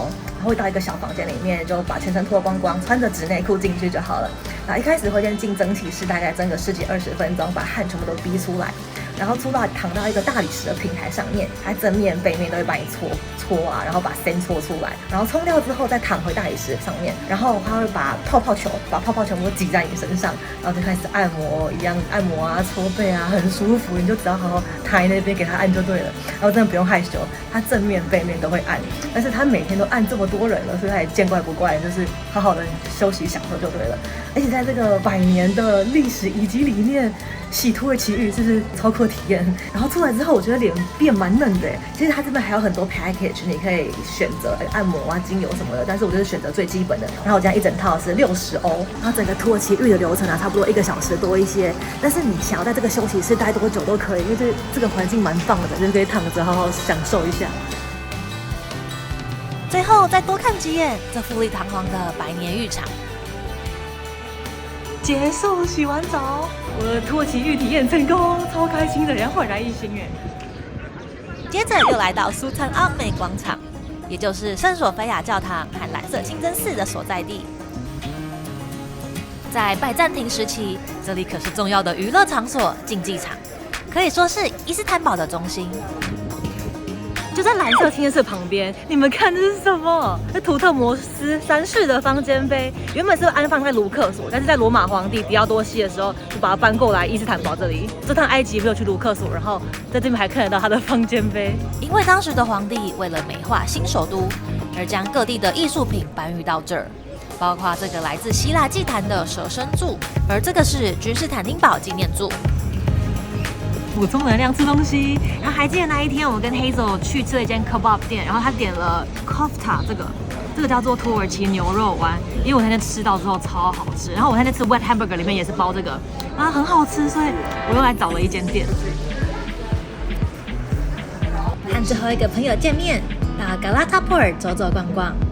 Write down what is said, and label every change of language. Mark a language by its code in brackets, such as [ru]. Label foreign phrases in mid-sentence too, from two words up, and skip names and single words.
[zh] 然後會到一個小房間裡面，就把全身脫光光，穿着紙內褲進去就好了。然後一開始會先進蒸汽室，大概蒸個10幾20分鐘，把汗全部都逼出來。然後出到躺到一個大理石的平台上面，它正面背面都會幫你搓啊，然後把線搓出來，然後沖掉之後再躺回大理石上面，然後它会把泡泡球全部擠在你身上，然後就開始按摩一樣按摩啊，搓背啊，很舒服，你就只要好好躺在那邊給它按就對了，然後真的不用害羞，它正面背面都會按，但是它每天都按這麼多人了，所以它也見怪不怪，就是好好的休息享受就對了。而且在這個100年的歷史遺跡裡面，洗土耳其浴就是超酷的體驗。然後出來之後，我覺得臉變蠻嫩的。其實它這邊還有很多 package，你可以選擇按摩啊、精油什麼的，但是我就是選擇最基本的。然後我這樣一整套是60歐，然後整個土耳其浴的流程啊，差不多1個小時多一些。但是你想要在這個休息室待多久都可以，因為這個環境蠻棒的，就是可以躺着好好享受一下。最後再多看幾眼這富麗堂皇的100年浴場。結束洗完澡，我的土耳其浴體驗成功，超開心的，人煥然一新哎。接着又來到蘇參阿美廣場，也就是聖索菲亞教堂和藍色清真寺的所在地。在拜占庭時期，這裡可是重要的娛樂場所、競技場，可以說是伊斯坦堡的中心。就在藍色清真寺旁邊，你們看這是什麼？是圖特摩斯3世的方尖碑，原本是安放在盧克索，但是在羅馬皇帝狄奧多西的時候，就把它搬過來伊斯坦堡這裡。這趟埃及沒有去盧克索，然後在這邊還看得到他的方尖碑。因為當時的皇帝為了美化新首都，而將各地的藝術品搬運到這兒，包括這個來自希臘祭壇的蛇身柱，而這個是君士坦丁堡紀念柱。補充能量吃東西，然後還記得那一天我跟 Hazel 去吃了一間 kebab 店，然後他點了 kofta 這個叫做土耳其牛肉丸，因為我那天吃到之後超好吃，然後我那天吃 [en] wet hamburger [zh] 裡面也是包這個，然後很好吃，所以我又來找了一間店。和最後一個朋友見面，到 Galataport 走走逛逛。